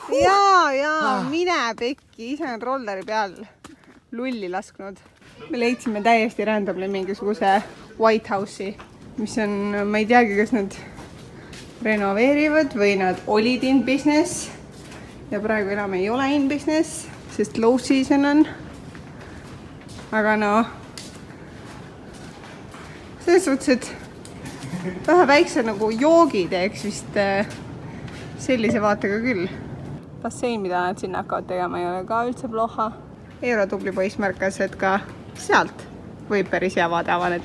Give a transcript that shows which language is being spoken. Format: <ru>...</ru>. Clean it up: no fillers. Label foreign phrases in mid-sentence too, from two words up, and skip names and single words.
<et>Jaa, mine pekki. Ise on rolleri peal lulli lasknud. Me leidsime täiesti randomly mingisuguse White House'i, mis on, ma ei teagi, kas nad renoveerivad või nad olid</et> <en>in business.</en> <et>Ja praegu enam ei ole</et> <en>in business,</en> <et>sest</et> <en>low season</en> <et>on. Aga no, selles suhtes, et vähe väikse nagu joogi teeks vist sellise vaatega küll. Bassein, mida nad sinna hakkavad tegema, ei ole ka üldse ploha. Eero tubli poiss märkas, et ka sealt võib päris hea vaade avaneda.</et>